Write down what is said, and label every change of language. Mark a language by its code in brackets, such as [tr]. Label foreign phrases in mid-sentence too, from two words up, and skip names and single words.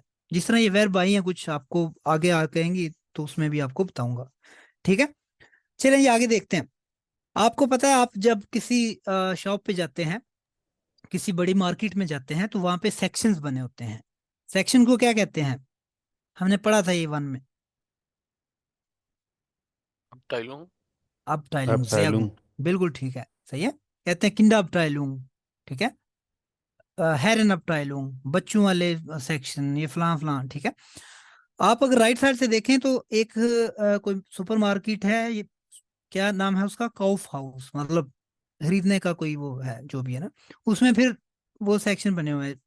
[hi] जिस तरह ये वर्ब आई है कुछ आपको आगे आ कहेंगी तो उसमें भी आपको बताऊंगा। ठीक है, चलिए ये आगे देखते हैं। आपको पता है, आप जब किसी शॉप पे जाते हैं, किसी बड़ी मार्केट में जाते हैं, तो वहां पे सेक्शंस बने होते हैं। सेक्शन को क्या कहते हैं? हमने पढ़ा था ये वन में। [de] Abteilung. Abteilung, sehr Abteilung. gut, [hi] बिल्कुल ठीक है, सही है। कहते हैं Kinderabteilung। ठीक है, Herrenabteilung, बच्चों वाले सेक्शन, ये फलां फलां। ठीक है, आप अगर राइट साइड से देखें तो एक कोई सुपरमार्केट है, ये क्या नाम है उसका, काउफ हाउस, मतलब खरीदने का कोई वो है जो भी है ना, उसमें फिर वो सेक्शन बने हुए हैं।